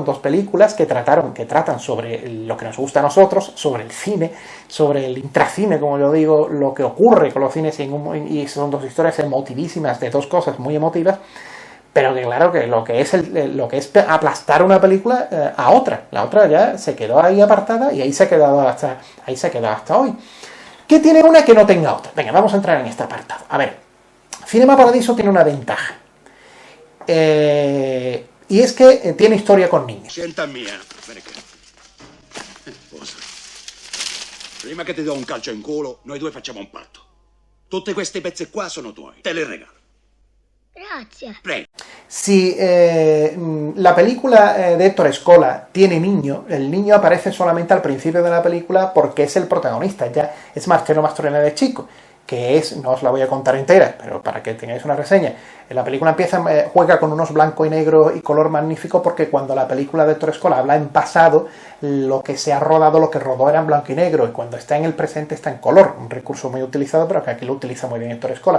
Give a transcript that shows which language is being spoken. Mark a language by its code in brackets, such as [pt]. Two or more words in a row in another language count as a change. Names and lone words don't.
[es] dos películas que tratan sobre lo que nos gusta a nosotros, sobre el cine, sobre el intracine, como yo digo, lo que ocurre con los cines, y son dos historias emotivísimas, de dos cosas muy emotivas, pero que claro, que lo que es aplastar una película a otra, la otra ya se quedó ahí apartada y ahí se ha quedado hasta hoy. ¿Qué tiene una que no tenga otra? Venga, vamos a entrar en este apartado. A ver, Cinema Paradiso tiene una ventaja. Y es que tiene historia con niños. [it] Scelta mia, perché? Posa. Prima che ti do un calcio in culo, noi due facciamo un patto. Tutte queste pezze qua sono tuoi, te le regalo. Grazie. Prego. [es] Si la película de Ettore Scola tiene niño, el niño aparece solamente al principio de la película porque es el protagonista, ya es Marcello Mastroianni de chico, que es, no os la voy a contar entera, pero para que tengáis una reseña. La película juega con unos blanco y negro y color magnífico, porque cuando la película de Ettore Scola habla en pasado, lo que se ha rodado, lo que rodó era en blanco y negro, y cuando está en el presente está en color, un recurso muy utilizado, pero que aquí lo utiliza muy bien Ettore Scola.